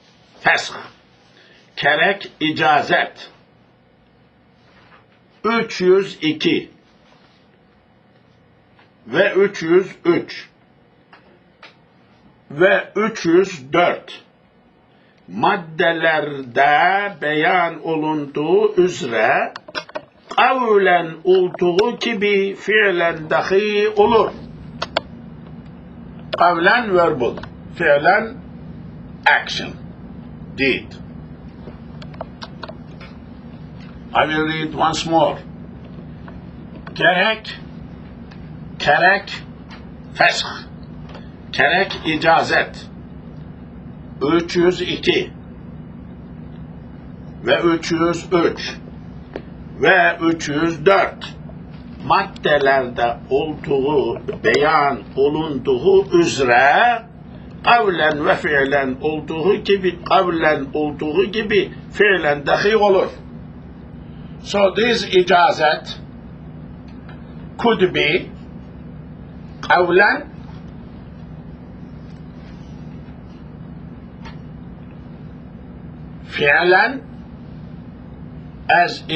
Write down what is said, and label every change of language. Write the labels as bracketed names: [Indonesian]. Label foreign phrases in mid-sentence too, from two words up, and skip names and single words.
[Turkish] Kerek, icazet. 302 ve 303 ve 304 maddelerde beyan olunduğu üzere kavlen olduğu gibi fiilen dahi olur. [English] Kavlen verbal, fiilen action, deed. I will read once more. [Turkish] Kerek, fesh. Kerek, icazet. 302 ve 303 ve 304 maddelerde olduğu, beyan olunduğu üzere kavlen ve fiilen olduğu gibi fiilen dahi olur. [English] So this icazet could be [Turkish] kavlen fi'lan, [English] as